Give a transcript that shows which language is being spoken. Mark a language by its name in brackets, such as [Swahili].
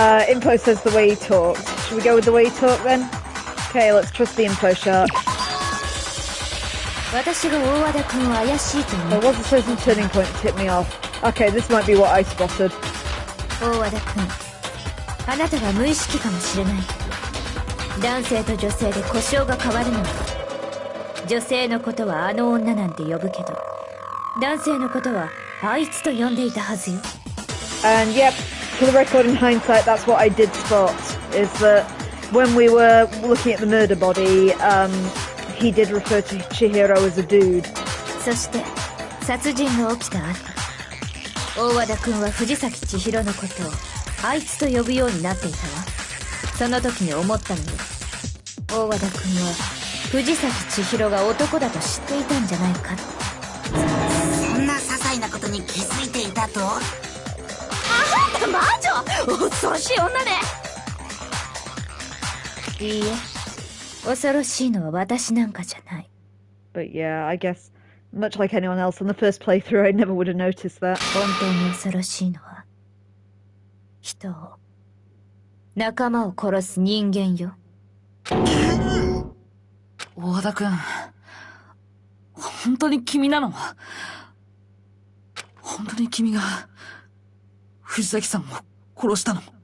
[English] Info says the way he talked. Should we go with the way he talked then? Okay, let's trust the info shark. [Japanese] 私が大和田君を怪しいと思う。 [English] There was a certain turning point that tipped me off. Okay, this might be what I spotted. [Japanese] 大和田君、あなたは無意識かもしれないけど、男性と女性で呼称が変わるのよ。女性のことはあの女なんて呼ぶけど、男性のことはあいつと呼んでいたはずよ。 [English] And yep, for the record, in hindsight, that's what I did spot, is that when we were looking at the murder body, he did refer to Chihiro as a dude. [Japanese] そして殺人が起きた後、大和田君は藤崎千尋のことをあいつと呼ぶようになっていたわ。その時に思ったのよ。大和田君は藤崎千尋が男だと知っていたんじゃないかって。そんな些細なことに気づいていたと？あんた魔女！恐ろしい女ね。いいえ、恐ろしいのは私なんかじゃない。 [English] But yeah, I guess, much like anyone else on the first playthrough, I never would have noticed that. [Japanese] 本当に恐ろしいのは、人を、仲間を殺す人間よ。大和田君、本当に君なの？本当に君が藤崎さんを殺したの？